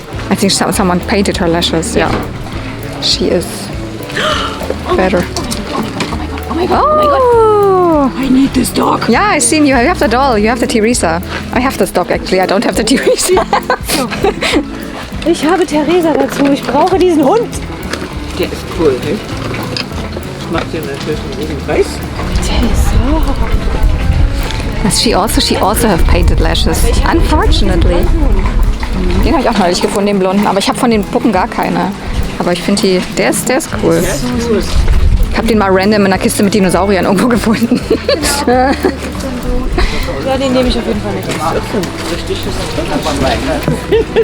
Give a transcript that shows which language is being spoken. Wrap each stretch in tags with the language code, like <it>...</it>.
<en>I think someone painted her lashes. Yeah, she is better. Oh my god. I need this dog. Yeah, I seen you. You have the doll. You have the Teresa. I have this dog actually. I don't have the Teresa.</en> <de>Ich habe Theresa dazu. Ich brauche diesen Hund. Der ist cool, ne? Macht dir natürlich einen riesen Preis.</de> <en>She also have painted lashes. Unfortunately.</en> <de>Den habe ich auch neulich gefunden, den blonden. Aber ich habe von den Puppen gar keine. Aber ich finde der ist cool. Ich habe den mal random in einer Kiste mit Dinosauriern irgendwo gefunden. Ja, den nehme ich auf jeden Fall mit.</de>